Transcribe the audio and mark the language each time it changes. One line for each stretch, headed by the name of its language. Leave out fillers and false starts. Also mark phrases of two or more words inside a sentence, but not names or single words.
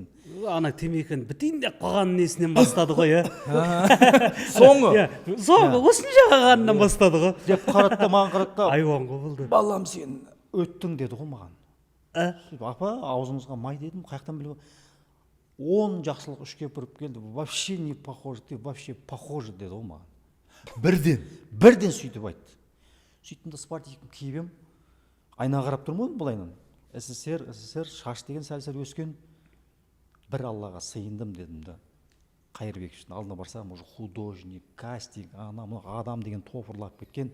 Kazakh: Ана темекін бітейін деп қойған несінен бастады ғой, Соңғы осынша қалғанынан бастады ғой. Деп қарады да, маған қарады да, айуан ғой болды. балам сен өттің деді ғой маған. Апа, аузыңызға май дедім, қаяқтан біліп. 10 Жақсылық Үшкемпіров келді,
Russian: вообще не похоже, ты вообще похоже
Kazakh: деді ғой маған. Бірден сөйтіп айтты. Сөйттім де спартивтің киіп ем, айнаға қарап тұрмын ғой былайынан. СССР, шаш деген сәл-сәл өскен. Бір Аллаға сыйындым дедім да. Қайырбековтің алдына барсам,
Russian: уже художник,
Kazakh: кастинг, адам деген тофырлап кеткен.